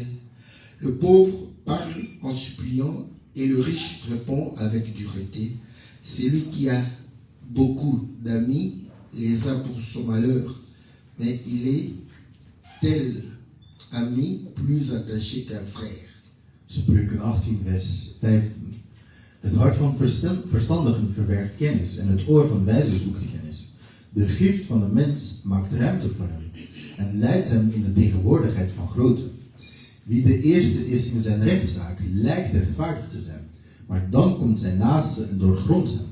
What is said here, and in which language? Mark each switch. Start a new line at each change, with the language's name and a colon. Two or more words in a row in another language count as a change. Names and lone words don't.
French: Le pauvre parle en suppliant et le riche répond avec dureté. Celui qui a beaucoup d'amis les a pour son malheur, mais il est tel ami plus attaché qu'un frère.
Dutch: Spreuken 18 vers 15. Het hart van verstandigen verwerft kennis en het oor van wijzen zoekt kennis. De gift van de mens maakt ruimte voor hem en leidt hem in de tegenwoordigheid van groten. Wie de eerste is in zijn rechtszaak lijkt rechtvaardig te zijn, maar dan komt zijn naaste en doorgrondt hem.